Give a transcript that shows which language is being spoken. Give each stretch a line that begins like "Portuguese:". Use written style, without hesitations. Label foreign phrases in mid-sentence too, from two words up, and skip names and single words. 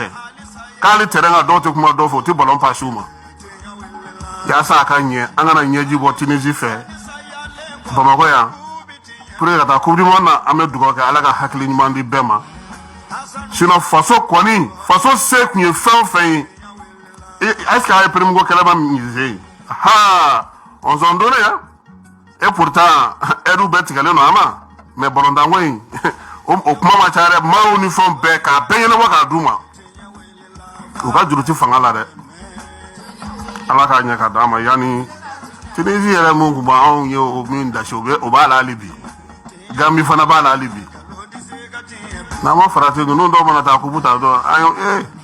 Bambara: kɛ k'ale terrain kan dɔw tɛ kuma dɔw fɛ u tɛ
French: ballon passe
Bambara: u ma yaasa a ka ɲɛ an kana ɲɛji bɔ Tunisie fɛ Bamakɔ yan
French: pour que
Bambara: ka taa Coupe du Monde na an bɛ dugawu kɛ ala ka hakili ɲuman di bɛɛ ma sinon faso kɔni faso se tun ye fɛn o fɛn ye
French: est-ce que
Bambara: a ye Premier ko kɛlɛ ma
French: miser on s'en donne hein et pourtant
Bambara: aidu bɛɛ tigɛlen don an ma mais balontan ko in o kuma ma ca dɛ maaw ni fɛnw bɛɛ k'a bɛɛ ɲɛnabɔ k'a d'u ma u ka juru tɛ fanga la dɛ ala k'a ɲɛ ka d'an ma yanni Tunisie yɛrɛ mun kun b'anw ye o min dasi o b'a la hali bi Gambie fana b'a la hali bi n'an ma farati ninnu dɔw mana taa kupu ta dɔrɔn an ye